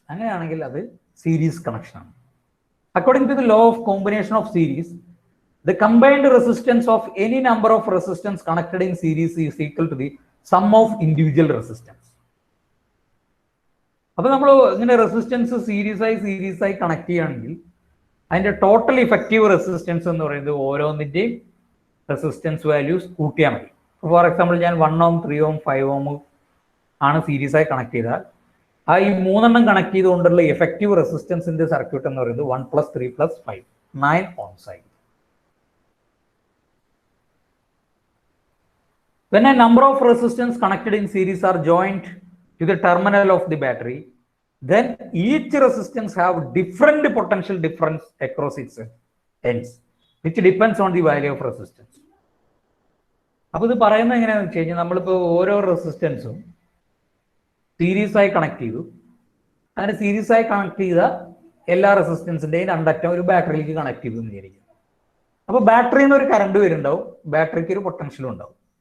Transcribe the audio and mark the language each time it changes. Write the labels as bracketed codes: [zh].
[ml] അങ്ങനെയാണെങ്കിൽ അത് series connection ആണ്. [en] According to the law of combination of series, the combined resistance of any number of resistance connected in series is equal to the sum of individual resistance. [ml] അപ്പൊ നമ്മൾ ഇങ്ങനെ resistance series ആയി connect ചെയ്യുകയാണെങ്കിൽ അതിന്റെ total effective resistance എന്ന് പറയുന്നത് ഓരോന്നിന്റെയും resistance values കൂട്ടിയാൽ മതി. ഫോർ എക്സാമ്പിൾ ഞാൻ 1 ohm, 3 ohm, 5 ohm ആണ് സീരീസ് ആയി കണക്ട് ചെയ്താൽ ആ ഈ 3 എണ്ണം കണക്ട് ചെയ്തുകൊണ്ടുള്ള എഫക്റ്റീവ് റെസിസ്റ്റൻസിന്റെ സർക്യൂട്ട് എന്ന് പറയുന്നത് 1 + 3 + 5 9 ohms ആയി. [en] When a number of resistance connected in series are joined to the terminal of the battery, then each resistance have different potential difference across its ends, which depends on the value of resistance. [ml] അപ്പൊ ഇത് പറയുന്നത് എങ്ങനെയാണെന്ന് വെച്ച് കഴിഞ്ഞാൽ നമ്മളിപ്പോൾ ഓരോ റെസിസ്റ്റൻസും series ആയി കണക്ട് ചെയ്തു. അങ്ങനെ സീരീസ് ആയി കണക്ട് ചെയ്ത എല്ലാ റെസിസ്റ്റൻസിന്റെയും രണ്ടറ്റം ഒരു ബാറ്ററിയിലേക്ക് കണക്ട് ചെയ്തു എന്ന് വിചാരിക്കും. അപ്പൊ ബാറ്ററിയിൽ നിന്ന് ഒരു കറണ്ട് വരുന്നുണ്ടാവും, ബാറ്ററിക്ക് ഒരു പൊട്ടൻഷ്യലും ഉണ്ടാവും.